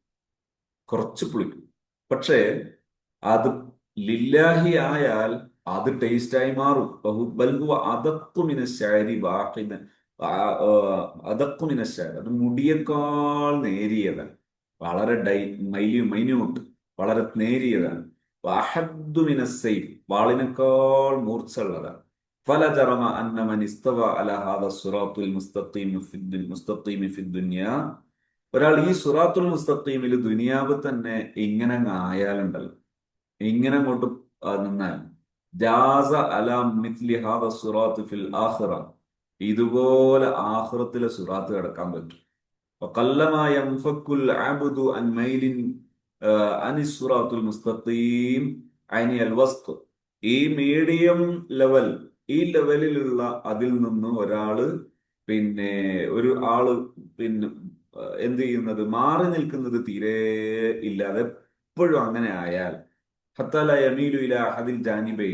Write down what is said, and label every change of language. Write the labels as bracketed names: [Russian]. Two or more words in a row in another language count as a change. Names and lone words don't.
[Malayalam] പക്ഷേ അത് ലില്ലാഹി ആയാൽ അത് ടേസ്റ്റായി മാറും. അത് മുടിയേക്കാൾ നേരിയതാണ്, വളരെ മൈന്യൂട്ട്, വളരെ നേരിയതാണ്. വാളിനേക്കാൾ മൂർച്ചയുള്ളതാണ്. [Arabic] فلا جرم أن من استوى على هذا الصراط المستقيم في الدنيا. [Malayalam] ഒരാൾ ഈ [Arabic] الصراط المستقيم [Malayalam] ദുനിയാവ് തന്നെ ഇങ്ങനെ ആയാലുണ്ടല്ലോ, ഇങ്ങനെ അങ്ങോട്ട് നിന്നാൽ [Arabic] جاز على مثل هذا الصراط في الآخرة. [Malayalam] ഇതുപോലെ ആഖിറത്തിലെ സുറാത്ത് കിടക്കാൻ പറ്റും. [Arabic] وقلما ينفك العبد عن ميل عن الصراط المستقيم عن الوسط. [Malayalam] ഈ [English] medium level, [Malayalam] ഈ ലെവലിലുള്ള അതിൽ നിന്ന് ഒരു ആള് എന്ത് ചെയ്യുന്നത്, മാറി നിൽക്കുന്നത് തീരെ ഇല്ലാതെ എപ്പോഴും അങ്ങനെ ആയാൽ [Arabic] حتى لا يميل إلى أحد الجانبين.